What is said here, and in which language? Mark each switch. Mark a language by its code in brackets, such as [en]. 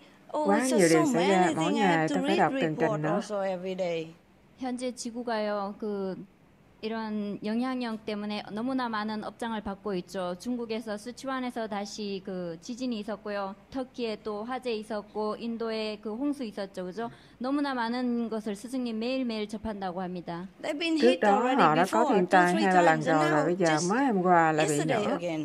[vi] Quá nhiều điều xảy ra, mỗi ngày tôi phải đọc tường trình nữa. [ko] 현재 지구가요, 이런 영향력 때문에 너무나 많은 업장을 받고 있죠. 중국에서 스촨에서 다시 지진이 있었고요. 터키에 또 화재 있었고, 인도에 홍수 있었죠, 그죠? 너무나 많은 것을 스승님 매일매일 접한다고 합니다. [vi] Trước đó họ đã có thiên tai 2 lần rồi, và bây giờ mới hôm qua lại bị nữa.